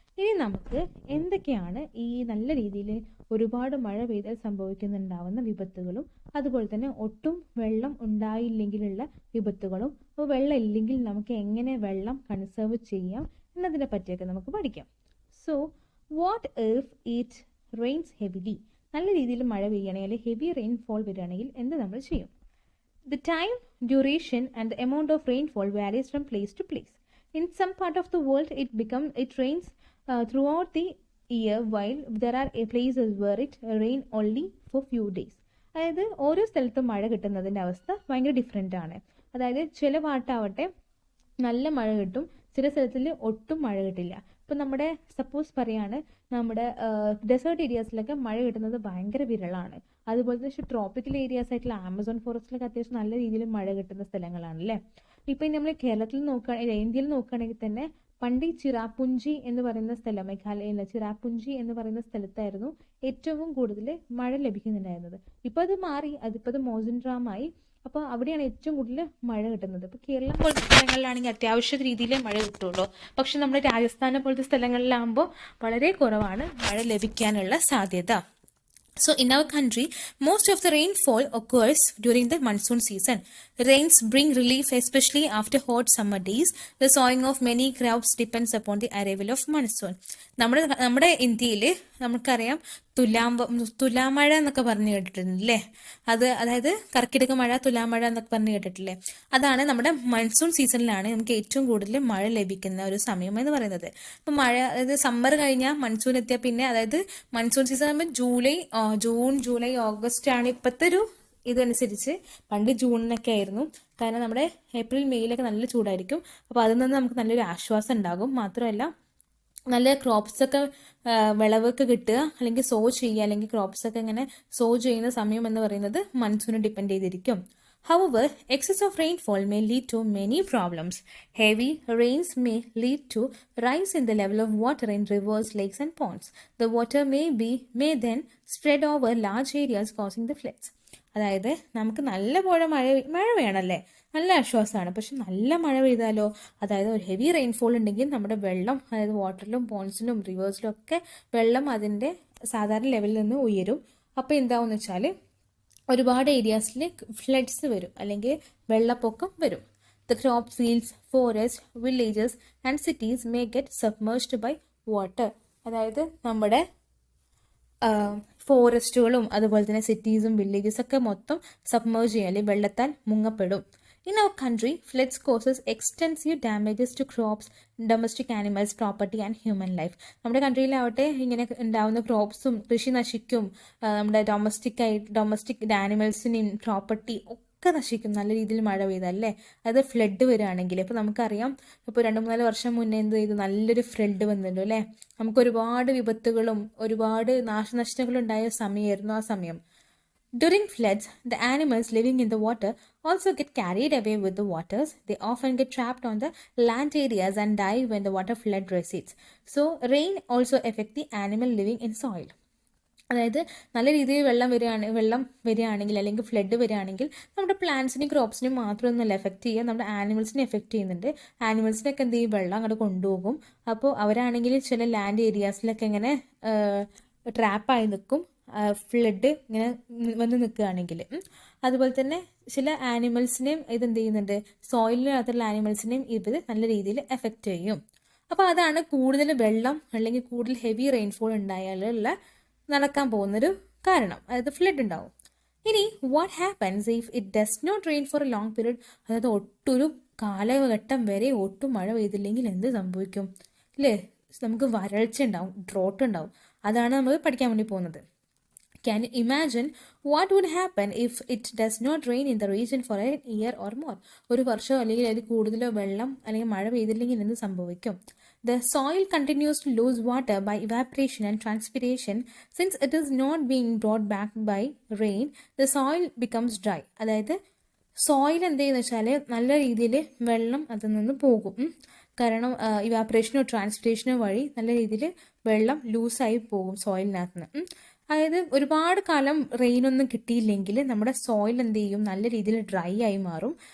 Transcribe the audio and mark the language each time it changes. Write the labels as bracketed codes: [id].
[ml] ഇനി നമുക്ക് എന്തൊക്കെയാണ് ഈ നല്ല രീതിയിൽ ഒരുപാട് മഴ പെയ്താൽ സംഭവിക്കുന്നുണ്ടാവുന്ന വിപത്തുകളും അതുപോലെ തന്നെ ഒട്ടും വെള്ളം ഉണ്ടായില്ലെങ്കിലുള്ള വിപത്തുകളും, അപ്പോൾ വെള്ളം ഇല്ലെങ്കിൽ നമുക്ക് എങ്ങനെ വെള്ളം കൺസേർവ് ചെയ്യാം എന്നതിനെ പറ്റിയൊക്കെ നമുക്ക് പഠിക്കാം. [en] so what if it rains heavily, [ml] നല്ല രീതിയിൽ മഴ പെയ്യുകയാണെങ്കിൽ, ഹെവി റെയിൻഫോൾ വരികയാണെങ്കിൽ എന്ത് നമ്മൾ ചെയ്യും? [en] The time, duration and the amount of rainfall varies from place to place. In some part of the world, it rains throughout the year, while there are places where it rain only for few days. [ml] അതായത് ഓരോ സ്ഥലത്തും മഴ കിട്ടുന്നതിൻ്റെ അവസ്ഥ ഭയങ്കര different ആണ്. അതായത് ചില പാട്ടാവട്ടെ നല്ല മഴ കിട്ടും, ചില സ്ഥലത്തിൽ ഒട്ടും മഴ കിട്ടില്ല. ഇപ്പം നമ്മുടെ സപ്പോസ് പറയാണ്, നമ്മുടെ ഡെസേർട്ട് ഏരിയാസിലൊക്കെ മഴ കിട്ടുന്നത് ഭയങ്കര വിരളാണ്. അതുപോലെ തന്നെ ട്രോപ്പിക്കൽ ഏരിയാസ് ആയിട്ടുള്ള ആമസോൺ ഫോറസ്റ്റിലൊക്കെ അത്യാവശ്യം നല്ല രീതിയിൽ മഴ കിട്ടുന്ന സ്ഥലങ്ങളാണ് അല്ലേ. ഇപ്പം നമ്മൾ കേരളത്തിൽ നോക്കുകയാണെങ്കിൽ, ഇന്ത്യയിൽ നോക്കുകയാണെങ്കിൽ തന്നെ പണ്ട് ഈ ചിറാപുഞ്ചി എന്ന് പറയുന്ന സ്ഥലം, മേഘാലയയിലെ ചിറാപുഞ്ചി എന്ന് പറയുന്ന സ്ഥലത്തായിരുന്നു ഏറ്റവും കൂടുതൽ മഴ ലഭിക്കുന്നുണ്ടായിരുന്നത്. ഇപ്പോൾ അത് മാറി, അതിപ്പോൾ അത് മോസിൻഡ്രാമായി. അപ്പോൾ അവിടെയാണ് ഏറ്റവും കൂടുതൽ മഴ കിട്ടുന്നത്. ഇപ്പോൾ കേരളം പോലത്തെ സ്ഥലങ്ങളിലാണെങ്കിൽ അത്യാവശ്യ രീതിയിൽ മഴ കിട്ടുള്ളൂ. പക്ഷെ നമ്മുടെ രാജസ്ഥാനെ പോലത്തെ സ്ഥലങ്ങളിലാകുമ്പോൾ വളരെ കുറവാണ് മഴ ലഭിക്കാനുള്ള സാധ്യത. [en] So in our country, most of the rainfall occurs during the monsoon season. Rains bring relief, especially after hot summer days. The sowing of many crops depends upon the arrival of monsoon. [ml] നമ്മുടെ ഇന്ത്യയിൽ നമുക്കറിയാം തുലാമഴ എന്നൊക്കെ പറഞ്ഞു കേട്ടിട്ടില്ലേ? അതായത് കർക്കിടക മഴ, തുലാമഴ എന്നൊക്കെ പറഞ്ഞു കേട്ടിട്ടില്ലേ? അതാണ് നമ്മുടെ മൺസൂൺ സീസണിലാണ് നമുക്ക് ഏറ്റവും കൂടുതൽ മഴ ലഭിക്കുന്ന ഒരു സമയം എന്ന് പറയുന്നത്. അപ്പം മഴ, അതായത് സമ്മർ കഴിഞ്ഞാൽ മൺസൂൺ എത്തിയാൽ പിന്നെ, അതായത് മൺസൂൺ സീസൺ ആകുമ്പോൾ ജൂൺ ജൂലൈ ഓഗസ്റ്റ് ആണ് ഇപ്പോഴത്തെ ഒരു ഇതനുസരിച്ച്. പണ്ട് ജൂണിനൊക്കെ ആയിരുന്നു, കാരണം നമ്മുടെ ഏപ്രിൽ മെയ്യിലൊക്കെ നല്ല ചൂടായിരിക്കും. അപ്പോൾ അതിൽ നിന്ന് നമുക്ക് നല്ലൊരു ആശ്വാസം ഉണ്ടാകും. മാത്രമല്ല നല്ല ക്രോപ്സൊക്കെ വിളവൊക്കെ കിട്ടുക, അല്ലെങ്കിൽ സോ ചെയ്യുക, അല്ലെങ്കിൽ ക്രോപ്സൊക്കെ ഇങ്ങനെ സോ ചെയ്യുന്ന സമയം എന്ന് പറയുന്നത് മൺസൂണിനെ ഡിപ്പെൻഡ് ചെയ്തിരിക്കും. [en] However, excess of rainfall may lead to many problems. Heavy rains may lead to rise in the level of water in rivers, lakes and ponds. The water may then spread over large areas, causing the floods. [ml] അതായത് നമുക്ക് നല്ല പോലെ മഴ വേണമല്ലേ, നല്ല ആശ്വാസമാണ്. പക്ഷെ നല്ല മഴ പെയ്താലോ, അതായത് ഒരു ഹെവി റെയിൻഫോൾ ഉണ്ടെങ്കിൽ നമ്മുടെ വെള്ളം, അതായത് വാട്ടറിലും പോൺസിലും റിവേഴ്സിലും ഒക്കെ വെള്ളം അതിൻ്റെ സാധാരണ ലെവലിൽ നിന്ന് ഉയരും. അപ്പോൾ എന്താവെന്ന് വെച്ചാൽ ഒരുപാട് ഏരിയാസിൽ ഫ്ലഡ്സ് വരും, അല്ലെങ്കിൽ വെള്ളപ്പൊക്കം വരും. [en] The crop fields, forest, villages and cities may get submerged by water. [ml] അതായത് നമ്മുടെ ഫോറസ്റ്റുകളും അതുപോലെ തന്നെ സിറ്റീസും വില്ലേജസ് ഒക്കെ മൊത്തം സബ്മേർജ് ചെയ്യും, അല്ലെങ്കിൽ വെള്ളത്താൽ മുങ്ങപ്പെടും. [en] In our country, floods causes extensive damages to crops, domestic animals, property and human life. [ml] നമ്മുടെ കൺട്രിയിലാവട്ടെ ഇങ്ങനെ ഉണ്ടാവുന്ന ക്രോപ്സും കൃഷി നശിക്കും, നമ്മുടെ ഡൊമസ്റ്റിക് ആനിമൽസിനെയും പ്രോപ്പർട്ടി ഒക്കെ നശിക്കും നല്ല രീതിയിൽ മഴ പെയ്തല്ലേ. അത് ഫ്ലഡ് വരികയാണെങ്കിൽ, ഇപ്പോൾ നമുക്കറിയാം, ഇപ്പോൾ 2-3 വർഷം മുന്നേ എന്ത് ചെയ്തു, നല്ലൊരു ഫ്ലഡ് വന്നല്ലോ അല്ലേ. നമുക്ക് ഒരുപാട് വിപത്തുകളും ഒരുപാട് നാശനഷ്ടങ്ങളും ഉണ്ടായ സമയമായിരുന്നു ആ സമയം. [en] During floods, the animals living in the water also get carried away with the waters. They often get trapped on the land areas and die when the water flood recedes. So, rain also affects the animal living in soil. [ml] അതായത് നല്ല രീതിയിൽ വെള്ളം വരികയാണെങ്കിൽ അല്ലെങ്കിൽ flood വരികയാണെങ്കിൽ നമ്മുടെ പ്ലാന്റ്സിനെയും ക്രോപ്സിനെയും മാത്രമൊന്നുമല്ല effect ചെയ്യുക, നമ്മുടെ ആനിമൽസിനെ എഫക്റ്റ് ചെയ്യുന്നുണ്ട്. ആനിമൽസിനൊക്കെ എന്ത് ചെയ്യും, വെള്ളം അങ്ങോട്ട് കൊണ്ടുപോകും. അപ്പോൾ അവരാണെങ്കിൽ ചില ലാൻഡ് ഏരിയാസിലൊക്കെ ഇങ്ങനെ ട്രാപ്പായി നിൽക്കും, ഫ്ലഡ് ഇങ്ങനെ വന്ന് നിൽക്കുകയാണെങ്കിൽ. അതുപോലെ തന്നെ ചില ആനിമൽസിനെയും ഇതെന്ത് ചെയ്യുന്നുണ്ട്, സോയിലിനകത്തുള്ള ആനിമൽസിനെയും ഇത് നല്ല രീതിയിൽ എഫക്റ്റ് ചെയ്യും. അപ്പോൾ അതാണ് കൂടുതൽ വെള്ളം അല്ലെങ്കിൽ കൂടുതൽ ഹെവി റെയിൻഫോൾ ഉണ്ടായാലുള്ള നടക്കാൻ പോകുന്നൊരു കാരണം, അതായത് ഫ്ലഡ് ഉണ്ടാവും. ഇനി [en] what happens if it does not rain for a long period, [ml] അതായത് ഒട്ടൊരു കാലഘട്ടം വരെ ഒട്ടും മഴ പെയ്തില്ലെങ്കിൽ എന്ത് സംഭവിക്കും അല്ലേ? നമുക്ക് വരൾച്ച ഉണ്ടാവും, ഡ്രോട്ട് ഉണ്ടാവും. അതാണ് നമ്മൾ പഠിക്കാൻ വേണ്ടി പോകുന്നത്. [en] Can you imagine what would happen if it does not rain in the region for a year or more? [ml] ഒരു വർഷം അല്ലെങ്കിൽ അതിൽ കൂടുതലോ വെള്ളം അല്ലെങ്കിൽ മഴ പെയ്തില്ലെങ്കിൽ എന്ത് സംഭവിക്കും? [en] The soil continues to lose water by evaporation and transpiration. Since it is not being brought back by rain, the soil becomes dry. [ml] അതായത് സോയിൽ എന്ത് ചെയ്യുന്ന വെച്ചാൽ നല്ല രീതിയിൽ വെള്ളം അതിൽ നിന്ന് പോകും. കാരണം ഇവാപറേഷനോ ട്രാൻസ്പിറേഷനോ വഴി നല്ല രീതിയിൽ വെള്ളം ലൂസായി പോകും സോയിലിനകത്ത് നിന്ന്. അതായത് ഒരുപാട് കാലം റെയിനൊന്നും കിട്ടിയില്ലെങ്കിൽ നമ്മുടെ സോയിൽ എന്ത് ചെയ്യും, നല്ല രീതിയിൽ ഡ്രൈ ആയി മാറും.